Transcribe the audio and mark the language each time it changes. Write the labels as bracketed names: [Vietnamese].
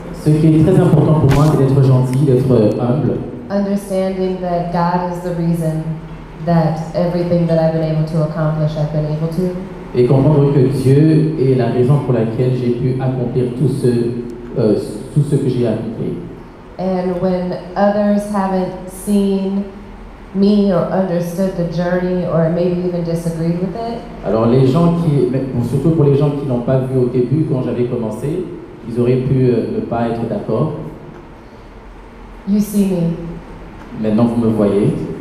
[French] Ce qui est très important pour moi, c'est d'être gentil, d'être humble. [English] Understanding that God is the reason that everything that I've been able to accomplish, I've been able to. [French] Et comprendre que Dieu est la raison pour laquelle j'ai pu accomplir tout ce que j'ai accompli. [English] And when others haven't seen me or understood the journey or maybe even disagreed with it. [French] Alors les gens surtout pour les gens qui n'ont pas vu au début quand j'avais commencé, ils auraient pu ne pas être d'accord. [English] You see me. [French] Maintenant vous me voyez.